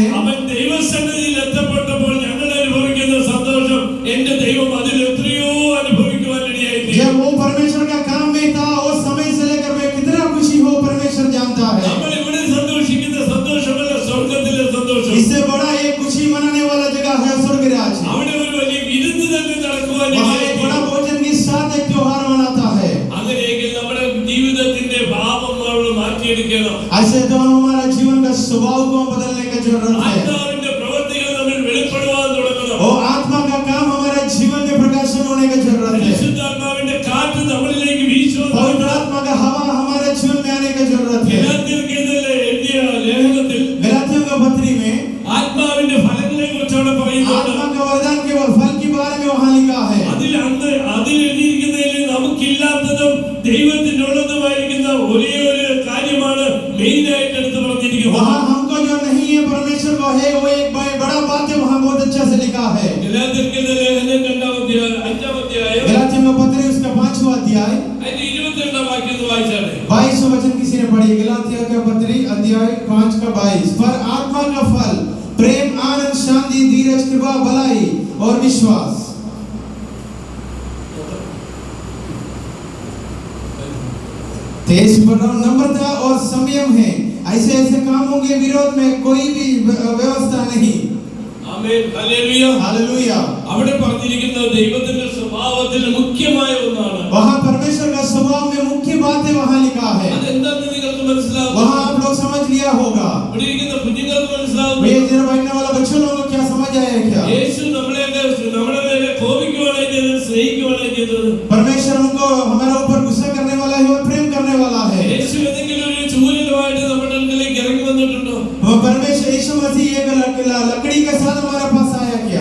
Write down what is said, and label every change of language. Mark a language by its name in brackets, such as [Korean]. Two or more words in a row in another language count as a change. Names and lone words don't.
[Malayalam] അവൻ ദൈവസന്നിധിയിൽ എത്തപ്പെട്ടപ്പോൾ ഞങ്ങൾ അനുഭവിക്കുന്ന സന്തോഷം എന്റെ ദൈവം അതിൽ എത്രയോ അനുഭവിക്കുവാൻ ഇടയായി. [Hindi] जब वो परमेश्वर का काम में था उस समय से लेकर मैं कितना खुशी हो परमेश्वर जानता है। [Malayalam] നമ്മൾ ഇവിടെ സന്തോഷിക്കുന്ന സന്തോഷമല്ല സ്വർഗത്തിലെ സന്തോഷം. [Hindi] इससे बड़ा एक खुशी मनाने वाला जगह है स्वर्ग राज। [Malayalam] അവിടെ ഒരു വലിയ വിരുന്ന് തന്നെ നടക്കുവാൻ [Hindi] वहाँ एक [Malayalam] ഇടയായി. [Hindi] बड़ा भोजन के साथ एक त्योहार मनाता है। [Malayalam] അങ്ങനെയെങ്കിൽ നമ്മുടെ ജീവിതത്തിന്റെ ഭാവം നമ്മൾ മാറ്റിയെടുക്കണം. [Hindi] ऐसे तो हमारा जीवन का स्वभाव को बदलने की जरूरत है। [Malayalam] ആത്മാവിന്റെ പ്രവൃത്തികൾ നമ്മൾ വെളിപ്പെടുവാൻ തുടങ്ങണം. [Hindi] वो आत्मा का काम हमारे जीवन में प्रकाशन होने की जरूरत है। [Malayalam] പരിശുദ്ധാത്മാവിന്റെ കാറ്റ് നമ്മളിലേക്ക് വീശുവാൻ [Hindi] पवित्र [Malayalam] തുടങ്ങണം. [Hindi] आत्मा का हवा हमारे जीवन में आने की जरूरत है। [Malayalam] ഗലാത്യർക്കെതിരെ എഴുതിയ ലേഖനത്തിൽ [Hindi] गलातियों का पत्री में [Malayalam] ആത്മാവിന്റെ ഫലങ്ങളെ കുറിച്ച് അവിടെ പറയുന്നുണ്ട്. [Hindi] आत्मा का वरदान के फल के बारे में वहाँ लिखा है। [Malayalam] അതിൽ എഴുതിയിരിക്കുന്നതിൽ നമുക്കില്ലാത്തതും ദൈവത്തിനുള്ളതുമായിരിക്കുന്ന ഒരേ ഒരു കാര്യമാണ് മെയിൻ ആയിട്ട് എടുത്ത് പറഞ്ഞിരിക്കുന്നത്. [Hindi] वहाँ हमको जो नहीं है परमेश्वर को है वो एक बड़ा बात है वहाँ बहुत अच्छा से लिखा है। [Malayalam] ഗലാത്യർക്കെതിരെ ലേഖനം 5-ാം അധ്യായം [Hindi] गलातियों का पत्री उसका 5वां अध्याय [Malayalam] അതിന്റെ 22-ാം വാക്യം ഒന്ന് വായിച്ചാട്ടെ. [Hindi] 22 वचन किसी ने पढ़ी। गलातियों का पत्री अध्याय 5 का 22। पर आत्मा का फल प्रेम आनंद शांति धीरज कृपा भलाई और विश्वास। तेज नम्रता और संयम है। ऐसे कामों के विरोध में कोई भी व्यवस्था नहीं। [Malayalam] ആമേൻ ഹല്ലേലൂയ. [Hindi] हालेलुया। [Malayalam] അവിടെ പറഞ്ഞിരിക്കുന്ന ദൈവത്തിന്റെ സ്വഭാവത്തിൽ മുഖ്യമായ ഒന്നാണ്. [Hindi] वहाँ परमेश्वर का स्वभाव में मुख्य बात है वहाँ लिखा है। [Malayalam] അതെന്താണെന്ന് നിങ്ങൾക്ക് മനസ്സിലാവും. [Hindi] वहाँ आप लोग समझ लिया होगा। [Malayalam] ഇവിടെ ഇരിക്കുന്ന കുഞ്ഞുങ്ങൾക്ക് മനസ്സിലാവും. [Hindi] बैठने वाला बच्चों लोगों को क्या समझ आया क्या? [Malayalam] യേശു നമ്മുടെ മേലെ കോപിക്കുവാനായിട്ട് സ്നേഹിക്കുകയാണ് ചെയ്തത്. [Hindi] परमेश्वर हमको हमारे ऊपर गुस्सा करने वाला है और प्रेम करने वाला है। [Malayalam] യേശു ഏതെങ്കിലും ഒരു ചൂരലുമായിട്ട് നമ്മുടെ അടുക്കലേക്ക് ഇറങ്ങി വന്നിട്ടുണ്ടോ? [Hindi] परमेश्वर यीशु मसीह एक लकड़ी के साथ हमारे पास आया क्या?